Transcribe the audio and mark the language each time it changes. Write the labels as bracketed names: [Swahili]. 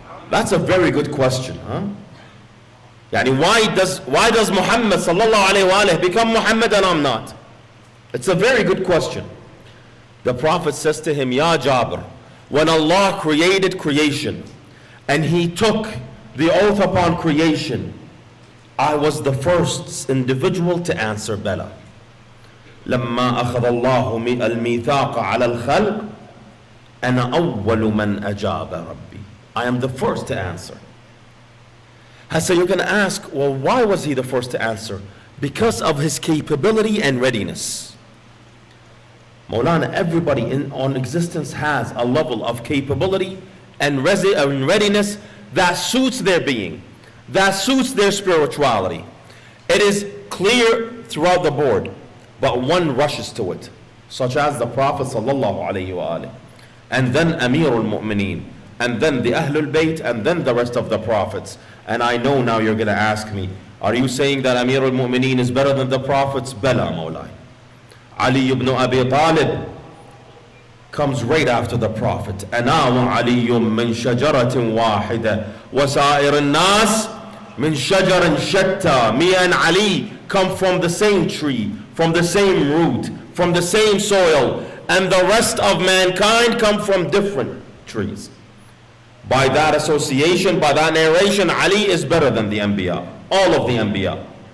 [English] That's a very good question, huh? Yani why does Muhammad sallallahu alayhi wa alayhi become Muhammad and I'm not? It's a very good question. The Prophet says to him, Ya Jabir, when Allah created creation and He took the oath upon creation, I was the first individual to answer Bala. [Arabic] لما أخذ الله الميثاق على الخلق أنا أول من أجاب ربي. [English] I am the first to answer. So you're going to ask, well, why was he the first to answer? Because of his capability and readiness. Maulana, everybody on existence has a level of capability and readiness that suits their being, that suits their spirituality. It is clear throughout the board, but one rushes to it, such as the Prophet sallallahu alaihi wasallam, and then Amirul Mu'mineen, and then the Ahlul Bayt, and then the rest of the prophets. And I know now you're going to ask me, are you saying that Amirul Mu'mineen is better than the prophets? Bala, Mawlai. Ali ibn Abi Talib comes right after the Prophet. [Arabic] أنا وعلي من شجرة واحدة وسائر الناس من شجر شتى. [English] Me and Ali come from the same tree, from the same root, from the same soil, and the rest of mankind come from different trees. By that association, by that narration, Ali is better than the Anbiya, all of the Anbiya.